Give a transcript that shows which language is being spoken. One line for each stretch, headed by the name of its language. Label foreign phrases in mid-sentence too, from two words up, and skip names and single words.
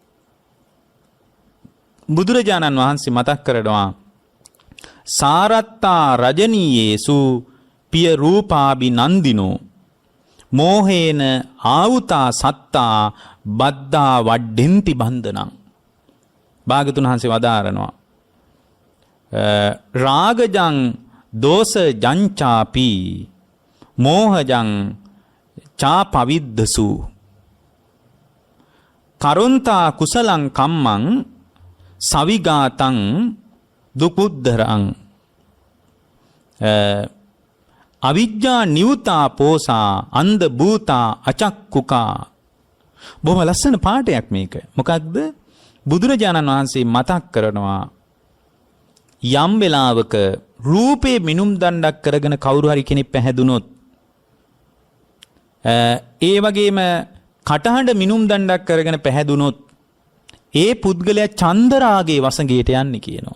Sinhala: බුදුරජාණන් වහන්සේ මතක් කරනවා
Pali: සාරත්තා රජනීයේසු පිය රූපාබි නන්දිනෝ මෝහේන ආවුතා සත්තා බද්දා වඩ්ඩෙන්ති බන්ධනං.
Sinhala: භාගතුන් වහන්සේ වදාරනවා
Pali: රාගජං දෝස ජංචාපි මෝහජං චාපවිද්දසු කරුන්තා කුසලං කම්මං සවිගාතං දුකුද්දරං අවිජ්ජා නියුතා පෝසා අන්ධ භූතා අචක්කුකා.
Sinhala: බොහොම ලස්සන පාඩයක් මේක. මොකක්ද? බුදුරජාණන් වහන්සේ මතක් කරනවා යම් වෙලාවක රූපේ මිනුම් දණ්ඩක් කරගෙන කවුරු හරි කෙනෙක් පැහැදුනොත් ඒ වගේම කටහඬ මිනුම් දණ්ඩක් කරගෙන පැහැදුනොත් ඒ පුද්ගලයා චන්දරාගේ වසඟයට යන්නේ කියනවා.